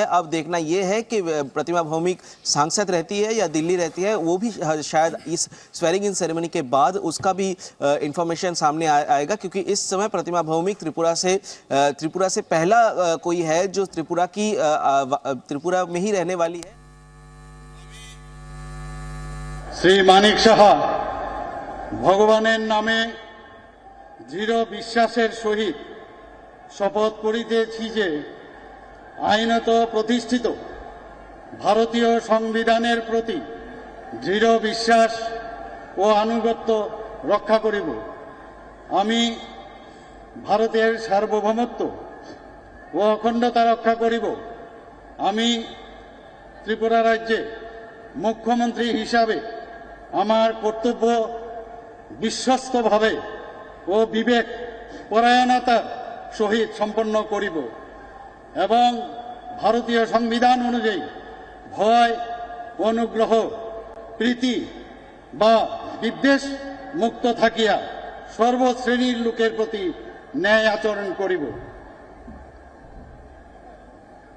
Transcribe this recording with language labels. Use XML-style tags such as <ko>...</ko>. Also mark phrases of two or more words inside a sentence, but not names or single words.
<hi>अब देखना ये है कि प्रतिभा भौमिक सांसद रहती है या दिल्ली रहती है, वो भी शायद इस</hi> <en>swearing in ceremony</en> <hi>के बाद उसका भी इंफॉर्मेशन सामने आएगा, क्योंकि इस समय प्रतिभा भौमिक त्रिपुरा से पहला कोई है जो त्रिपुरा में ही रहने वाली है।</hi> <bn>শ্রী মাণিক সাহা ভগবানের নামে দৃঢ় বিশ্বাসের সহিত শপথ করিতেছি যে আইনত প্রতিষ্ঠিত ভারতীয় সংবিধানের প্রতি দৃঢ় বিশ্বাস ও আনুগত্য রক্ষা করিব। আমি ভারতের সার্বভৌমত্ব ও অখণ্ডতা রক্ষা করিব। আমি ত্রিপুরা রাজ্যে মুখ্যমন্ত্রী হিসাবে আমার কর্তব্য বিশ্বস্ত ভাবে ও বিবেক পরায়ণতার সহিত সম্পন্ন করিব এবং ভারতীয় সংবিধান অনুযায়ী ভয়, অনুগ্রহ, প্রীতি বা বিদ্বেষ মুক্ত থাকিয়া সর্বশ্রেণীর লোকের প্রতি ন্যায় আচরণ করিব।</bn>